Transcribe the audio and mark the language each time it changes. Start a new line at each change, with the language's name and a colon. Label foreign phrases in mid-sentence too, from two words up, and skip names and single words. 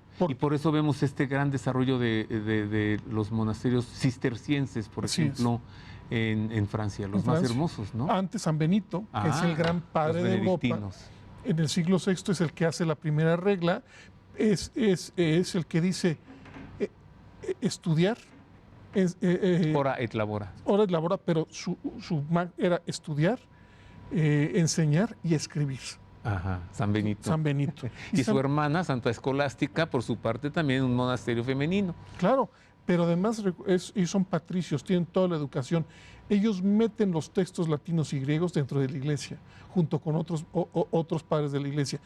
Spanish: Y por eso vemos este gran desarrollo de los monasterios cistercienses, por Así ejemplo, en Francia, los más hermosos, ¿no? Antes San Benito, que es el gran padre los de Europa, benedictinos. en el siglo VI es el que hace la primera regla, es el que dice estudiar.
Latin: Ora et labora. Ora et labora,
Spanish: pero su era estudiar, enseñar y escribir. Ajá, San Benito. San Benito. Y su hermana, Santa Escolástica, por su parte, también un monasterio femenino. Claro, pero además ellos son patricios, tienen toda la educación. Ellos meten los textos latinos y griegos dentro de la iglesia, junto con otros padres de la iglesia.